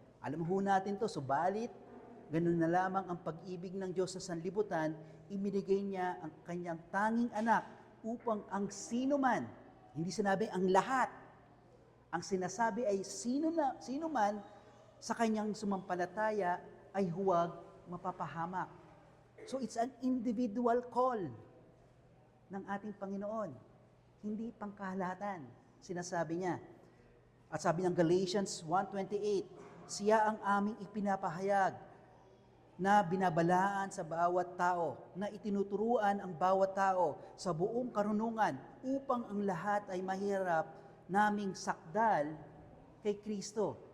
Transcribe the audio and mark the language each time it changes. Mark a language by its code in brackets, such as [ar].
[tl] Alam ho natin to, subalit, ganun na lamang ang pag-ibig ng Diyos sa sanlibutan, ibinigay niya ang kanyang tanging anak upang ang sino man, hindi sinabi ang lahat, ang sinasabi ay sino man sa kanyang sumampalataya ay huwag mapapahamak. [en] So it's an individual call [tl] ng ating Panginoon. Hindi pangkalahatan, sinasabi niya. At sabi ng Galatians 1:28, siya ang aming ipinapahayag na binabalaan sa bawat tao, na itinuturuan ang bawat tao sa buong karunungan upang ang lahat ay mahirap naming sakdal kay Kristo.